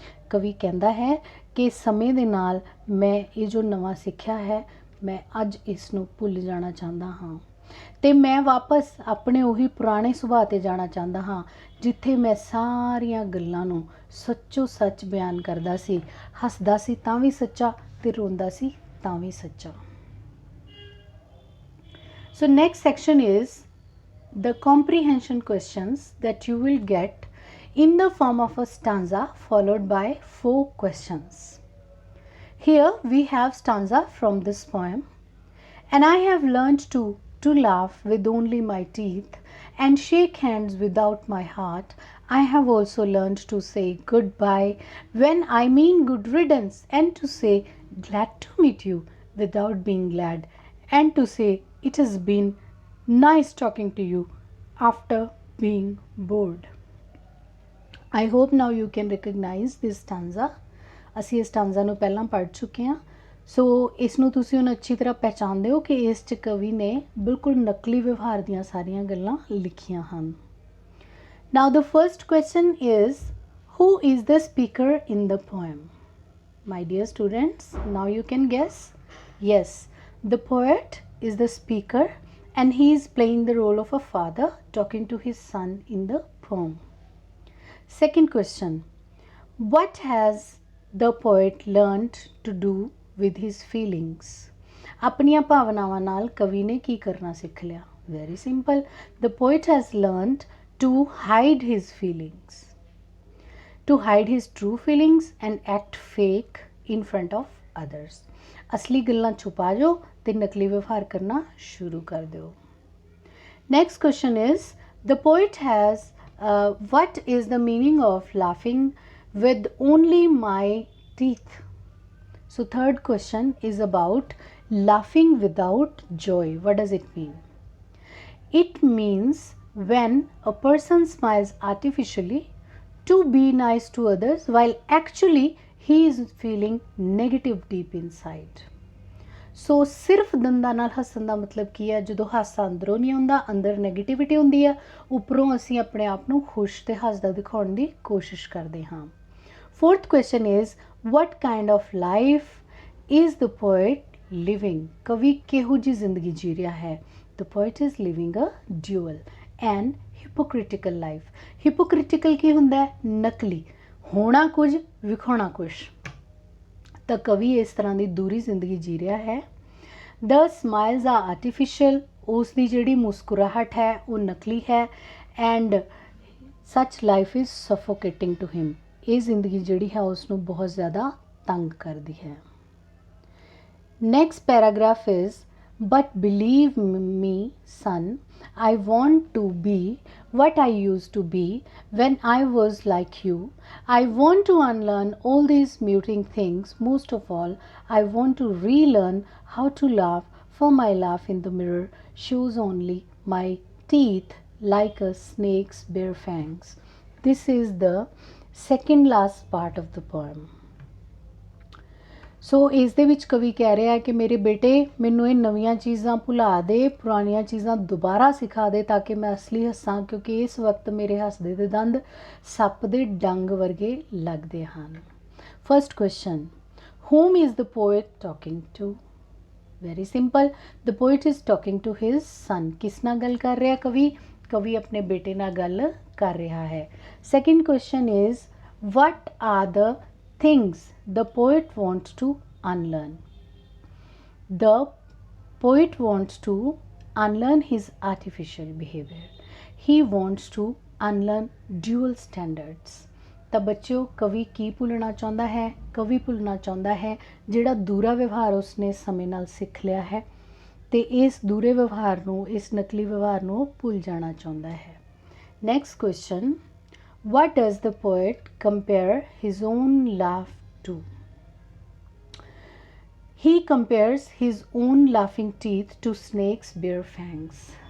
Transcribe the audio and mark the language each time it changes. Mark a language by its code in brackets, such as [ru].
[pa] ਕਵੀ ਕਹਿੰਦਾ ਹੈ ਕਿ ਸਮੇਂ ਦੇ ਨਾਲ ਮੈਂ ਇਹ ਜੋ ਨਵਾਂ ਸਿੱਖਿਆ ਹੈ ਮੈਂ ਅੱਜ ਇਸ ਨੂੰ ਭੁੱਲ ਜਾਣਾ ਚਾਹੁੰਦਾ ਹਾਂ ਤੇ ਮੈਂ ਵਾਪਸ ਆਪਣੇ ਉਹੀ ਪੁਰਾਣੇ ਸੁਭਾਅ 'ਤੇ ਜਾਣਾ ਚਾਹੁੰਦਾ ਹਾਂ ਜਿੱਥੇ ਮੈਂ ਸਾਰੀਆਂ ਗੱਲਾਂ ਨੂੰ ਸੱਚੋ ਸੱਚ ਬਿਆਨ ਕਰਦਾ ਸੀ, ਹੱਸਦਾ ਸੀ ਤਾਂ ਵੀ ਸੱਚਾ ਤੇ ਰੋਂਦਾ ਸੀ ਤਾਂ ਵੀ ਸੱਚਾ। [en] So next section is the comprehension questions that you will get in the form of a stanza followed by 4 questions. Here we have stanza from this poem. And I have learned to laugh with only my teeth and shake hands without my heart. I have also learned to say goodbye when I mean good riddance, and to say glad to meet you without being glad, and to say it has been nice talking to you after being bored. I hope now you can recognize this stanza. [pa] ਅਸੀਂ ਇਸ ਸਟਾਂਜ਼ਾ ਨੂੰ ਪਹਿਲਾਂ ਪੜ੍ਹ ਚੁੱਕੇ ਹਾਂ, ਸੋ ਇਸ ਨੂੰ ਤੁਸੀਂ ਹੁਣ ਅੱਛੀ ਤਰ੍ਹਾਂ ਪਹਿਚਾਣਦੇ ਹੋ ਕਿ ਇਸ 'ਚ ਕਵੀ ਨੇ ਬਿਲਕੁਲ ਨਕਲੀ ਵਿਵਹਾਰ ਦੀਆਂ ਸਾਰੀਆਂ ਗੱਲਾਂ ਲਿਖੀਆਂ ਹਨ। [en] Now the first question is, who is the speaker in the poem? My dear students, now you can guess. Yes, the poet is the speaker and he is playing the role of a father talking to his son in the poem. Second question, what has the poet learned to do with his feelings? [pa] ਆਪਣੀਆਂ ਭਾਵਨਾਵਾਂ ਨਾਲ ਕਵੀ ਨੇ ਕੀ ਕਰਨਾ ਸਿੱਖ ਲਿਆ? [en] Very simple. The poet has learned to hide his feelings, to hide his true feelings and act fake in front of others. [pa] ਅਸਲੀ ਗੱਲਾਂ ਛੁਪਾ ਜਾਓ ਤੇ ਨਕਲੀ ਵਿਵਹਾਰ ਕਰਨਾ ਸ਼ੁਰੂ ਕਰ ਦਿਓ। [en] Next question is, the poet has what is the meaning of laughing with only my teeth? So third question is about laughing without joy. What does it mean? It means when a person smiles artificially to be nice to others while actually he is feeling negative deep inside. [pa] ਸੋ ਸਿਰਫ ਦੰਦਾਂ ਨਾਲ ਹੱਸਣ ਦਾ ਮਤਲਬ ਕੀ ਹੈ? ਜਦੋਂ ਹਾਸਾ ਅੰਦਰੋਂ ਨਹੀਂ ਆਉਂਦਾ, ਅੰਦਰ ਨੈਗੇਟਿਵਿਟੀ ਹੁੰਦੀ ਹੈ, ਉੱਪਰੋਂ ਅਸੀਂ ਆਪਣੇ ਆਪ ਨੂੰ ਖੁਸ਼ ਤੇ ਹੱਸਦਾ ਦਿਖਾਉਣ ਦੀ ਕੋਸ਼ਿਸ਼ ਕਰਦੇ ਹਾਂ। [en] Fourth question is, what kind of life is the poet living? [pa] ਕਵੀ ਕਿਹੋ ਜਿਹੀ ਜ਼ਿੰਦਗੀ ਜੀ ਰਿਹਾ ਹੈ? [en] The poet is living a dual and hypocritical life. [pa] Hypocritical ਕੀ ਹੁੰਦਾ ਹੈ? ਨਕਲੀ, ਹੋਣਾ ਕੁਝ ਵਿਖਾਉਣਾ ਕੁਝ। ਤਾਂ ਕਵੀ ਇਸ ਤਰ੍ਹਾਂ ਦੀ ਦੂਰੀ ਜ਼ਿੰਦਗੀ ਜੀ ਰਿਹਾ ਹੈ। [en] The smiles are artificial. [pa] ਉਸ ਦੀ ਜਿਹੜੀ ਮੁਸਕਰਾਹਟ ਹੈ ਉਹ ਨਕਲੀ ਹੈ। [en] And such life is suffocating to him. [pa] ਇਹ ਜ਼ਿੰਦਗੀ ਜਿਹੜੀ ਹੈ ਉਸ ਨੂੰ ਬਹੁਤ ਜ਼ਿਆਦਾ ਤੰਗ ਕਰਦੀ ਹੈ। [en] Next paragraph is, but believe me, son, I want to be what I used to be when I was like you. I want to unlearn all these muting things. Most of all, I want to relearn how to laugh, for my laugh in the mirror shows only my teeth like a snake's bare fangs. This is the second last part of the poem. [pa] ਸੋ ਇਸ ਦੇ ਵਿੱਚ ਕਵੀ ਕਹਿ ਰਿਹਾ ਹੈ ਕਿ ਮੇਰੇ ਬੇਟੇ ਮੈਨੂੰ ਇਹ ਨਵੀਆਂ ਚੀਜ਼ਾਂ ਭੁਲਾ ਦੇ, ਪੁਰਾਣੀਆਂ ਚੀਜ਼ਾਂ ਦੁਬਾਰਾ ਸਿਖਾ ਦੇ ਤਾਂ ਕਿ ਮੈਂ ਅਸਲੀ ਹੱਸਾਂ, ਕਿਉਂਕਿ ਇਸ ਵਕਤ ਮੇਰੇ ਹੱਸਦੇ ਦੇ ਦੰਦ ਸੱਪ ਦੇ ਡੰਗ ਵਰਗੇ ਲੱਗਦੇ ਹਨ। [en] First question, whom is the poet talking to? Very simple, the poet is talking to his son. [pa] ਕਿਸ ਨਾਲ ਗੱਲ ਕਰ ਰਿਹਾ ਕਵੀ? ਕਵੀ ਆਪਣੇ ਬੇਟੇ ਨਾਲ ਗੱਲ ਕਰ ਰਿਹਾ ਹੈ। [en] Second question is, what are the things the poet wants to unlearn? The poet wants to unlearn his artificial behavior. He wants to unlearn dual standards. [pa] ਤਾਂ ਬੱਚਿਓ ਕਵੀ ਕੀ ਭੁੱਲਣਾ ਚਾਹੁੰਦਾ ਹੈ? ਕਵੀ ਭੁੱਲਣਾ ਚਾਹੁੰਦਾ ਹੈ ਜਿਹੜਾ ਦੂਰਾ ਵਿਵਹਾਰ ਉਸਨੇ ਸਮੇਂ ਨਾਲ ਸਿੱਖ ਲਿਆ ਹੈ ਤੇ ਇਸ ਦੂਰੇ ਵਿਵਹਾਰ ਨੂੰ, ਇਸ ਨਕਲੀ ਵਿਵਹਾਰ ਨੂੰ ਭੁੱਲ ਜਾਣਾ ਚਾਹੁੰਦਾ ਹੈ। [en] Next question, what does the poet compare his own laugh to? He compares his own laughing teeth to snakes' bare fangs.